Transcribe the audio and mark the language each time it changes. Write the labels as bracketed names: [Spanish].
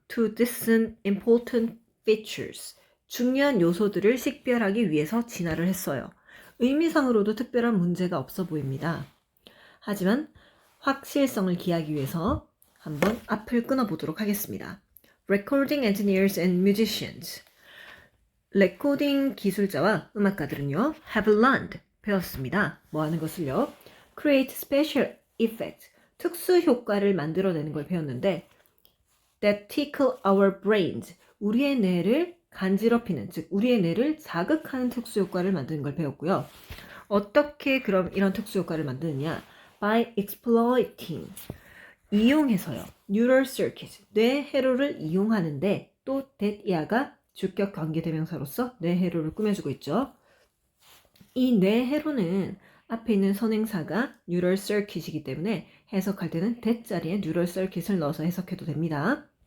[English] to discern important features, [Korean] 중요한 요소들을 식별하기 위해서 진화를 했어요. 의미상으로도 특별한 문제가 없어 보입니다. 하지만 확실성을 기하기 위해서 한번 앞을 끊어보도록 하겠습니다. [English] Recording engineers and musicians. [Korean] 레코딩 기술자와 음악가들은요, [English] have learned, [Korean] 배웠습니다. 뭐 하는 것을요? [English] Create special effects, [Korean] 특수 효과를 만들어내는 걸 배웠는데 [English] that tickle our brains, [Korean] 우리의 뇌를 간지럽히는, 즉 우리의 뇌를 자극하는 특수 효과를 만드는 걸 배웠고요. 어떻게 그럼 이런 특수 효과를 만드느냐? [English] By exploiting, [Korean] 이용해서요. [English] Neural circuits, [Korean] 뇌회로를 이용하는데 또 that이야가 주격 관계대명사로서 뇌회로를 꾸며주고 있죠. 이 뇌회로는 앞에 있는 선행사가 neural circuit이기 때문에 해석할 때는 that 자리에 neural circuit을 넣어서 해석해도 됩니다.